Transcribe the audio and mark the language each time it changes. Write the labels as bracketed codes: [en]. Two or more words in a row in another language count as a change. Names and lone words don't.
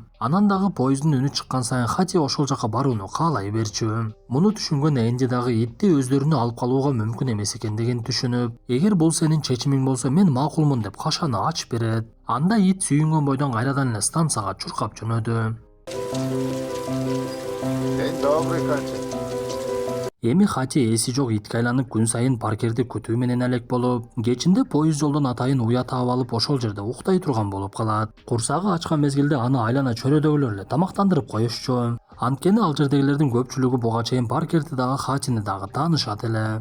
[ky] Анан дагы поезддин үнү чыккан сайын Хати ошол жака барууну каалай берчү. Муну түшүнгөн Энди дагы итти өздөрүнө алып калууга мүмкүн эмес экендигин түшүнүп, эгер бул сенин чечимиң болсо мен макулмун деп кашаны ачып берет. Анда ит сүйүнгөн бойдон кайрадан эле станцияга чуркап жөнөдү. [ru] День добрый, Хати. [ky] Эми Хати эси жок итке айланып күн сайын Паркерди күтүү менен алек болуп, кечинде поезд жолдон атайын уя таап алып ошол жерде уктай турган болуп калат. Курсагы ачкан мезгилде аны айлана чөрөдөгүлөр эле тамактандырып коюшчу. Анткени ал жердегилердин көпчүлүгү буга чейин Паркерди дагы Хатини дагы таанышат эле.